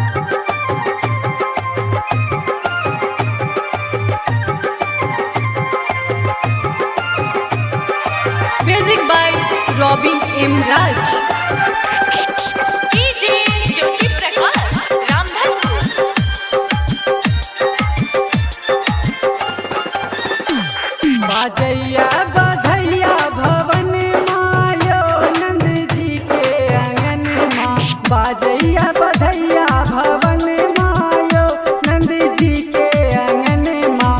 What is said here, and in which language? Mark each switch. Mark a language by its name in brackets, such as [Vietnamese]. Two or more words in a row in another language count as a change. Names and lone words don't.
[English] Music by Robin M. Raj. DJ Jyoti Prakash, Ramdhanpur. [Bhojpuri] बाजैया बधैया भवन मायो नंद जी के आंगन माँ। बाजैया बधैया भवन मायो नंद जी के आंगन माँ।